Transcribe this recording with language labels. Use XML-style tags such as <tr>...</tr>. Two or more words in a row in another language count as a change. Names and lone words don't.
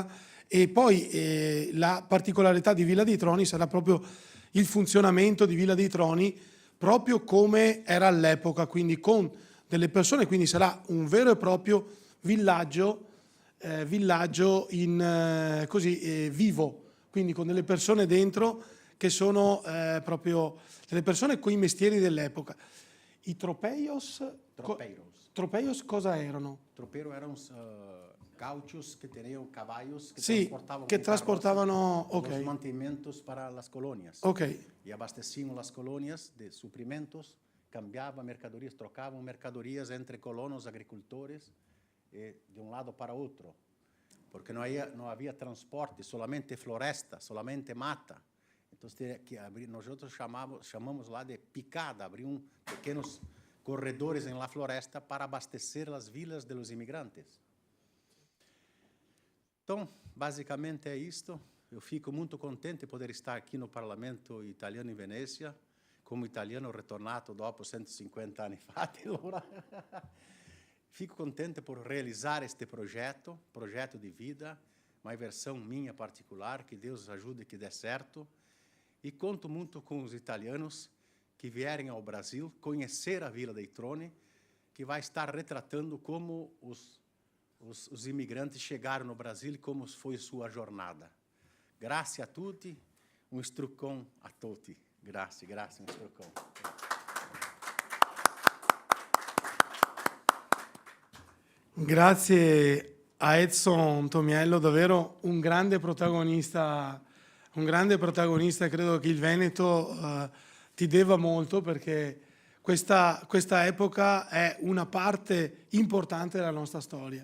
<it>E poi la particolarità di Villa dei Troni sarà proprio il funzionamento di Villa dei Troni proprio come era all'epoca, quindi con delle persone, quindi sarà un vero e proprio villaggio vivo, quindi con delle persone dentro che sono proprio delle persone con i mestieri dell'epoca. I tropeiros cosa erano?</it> <pt>Tropeiro eram gauchos que tinham cavallos que</pt> <it>Sì, che trasportavano</it> <pt>os mantimentos para as colônias. Ok. E abasteciam as colônias de suprimentos, cambiavam mercadorias, trocavam mercadorias entre colonos agricultores de um lado para outro, porque não havia transporte, solamente floresta, solamente mata. Então, nós chamamos lá de picada, abriam pequenos corredores na floresta para abastecer as vilas dos imigrantes. Então, basicamente é isto. Eu fico muito contente de poder estar aqui no Parlamento italiano em Venezia, como italiano retornato</pt> <it>dopo 150 anni fa.</it> <pt>Fico contente por realizar este projeto de vida, uma versão minha particular, que Deus ajude que dê certo. E conto muito com os italianos que vierem ao Brasil conhecer a Vila dei Troni, que vai estar retratando como os imigrantes chegaram no Brasil e como foi sua jornada.</pt> <it>Grazie a tutti, un struccon a tutti. Grazie, un struccon. Grazie a Edson Tomiello, davvero un grande protagonista, credo che il Veneto ti deva molto, perché questa epoca è una parte importante della nostra storia.</it>